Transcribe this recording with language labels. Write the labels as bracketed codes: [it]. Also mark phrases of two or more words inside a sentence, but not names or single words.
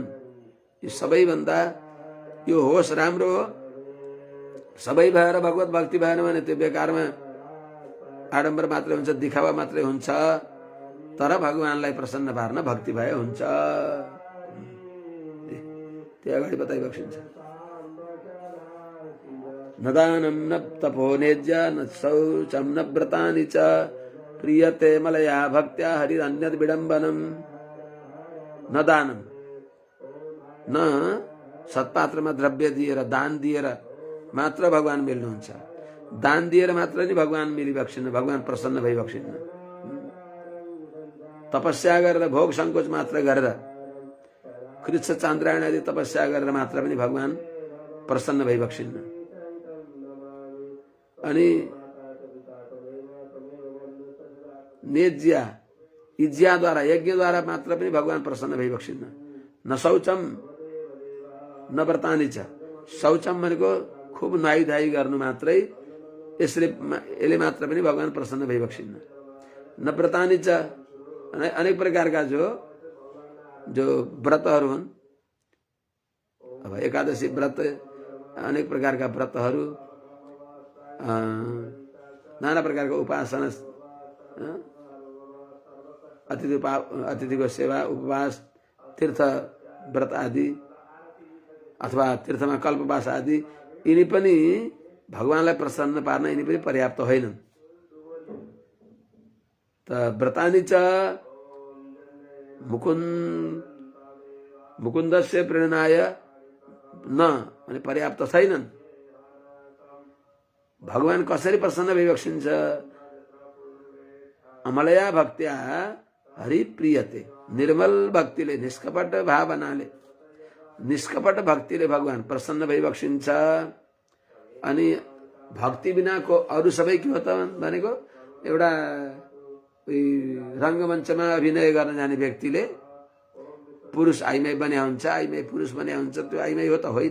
[ne] यो सबैभन्दा यो होस् राम्रो हो, सबै भएर भगवत भक्ति भएन भने त्यो बेकारमा आडम्बर मात्रै हुन्छ, दिखावा मात्रै हुन्छ, तर भगवानलाई प्रसन्न पार्न भक्ति भए हुन्छ। त्यो अगाडि बताइबक्सिन्छ। [sa] न दानं न तपो नेज्य न शौचं न व्रतानि च प्रियते मलया भक्त्या हरिरन्यद् विडम्बनम्। न दानं, [ne] न सत्पात्रमा द्रव्य दिएर दान दिएर मात्र भगवान मिल्नुहुन्छ। दान दिएर मात्र नि भगवान मिलिबक्सिन्न, भगवान प्रसन्न भइबक्सिन्न। तपस्या गरेर भोग संकोच मात्र गरेर कृच्छ चान्द्रायण आदि तपस्या गरेर मात्र पनि भगवान प्रसन्न भइबक्सिन्न। अनि नेज्या, इज्याद्वारा यज्ञद्वारा मात्र पनि भगवान प्रसन्न भइबक्सिन्न। [sa] न शौचम न व्रतानि च, [ne] शौचम भनेको खुब नुहाई धुवाई गर्नु मात्रै, यसले मात्र पनि भगवान प्रसन्न भइबक्सिन्न। [sa] न व्रतानि च, [ne] अनेक प्रकारका जो व्रतहरू हुन्, अब एकादशी व्रत, अनेक प्रकारका व्रतहरू, नाना प्रकारको उपासना, अतिथिको सेवा, उपवास, तीर्थ व्रत आदि अथवा तीर्थमा कल्पवास आदि, यिनी पनि भगवानलाई प्रसन्न पार्न यिनी पनि पर्याप्त होइनन्। [sa] त व्रतानि च मुकुन्दस्य प्रेरणाय न, [ne] भने पर्याप्त छैनन्। भगवान कसरी प्रसन्न भइबक्सिन्छ? [sa] अमलया भक्त्या हरि प्रियते, [ne] निर्मल भक्तिले, निष्कपट भावनाले, निष्कपट भक्तिले भगवान प्रसन्न भइबक्सिन्छ। अनि भक्ति बिनाको अरू सबै के हो त भनेको, एउटा रङ्गमञ्चमा अभिनय गर्न जाने व्यक्तिले पुरुष आइमाई बन्या हुन्छ, आइमाई पुरुष बन्या हुन्छ, त्यो आइमाई हो त होइन।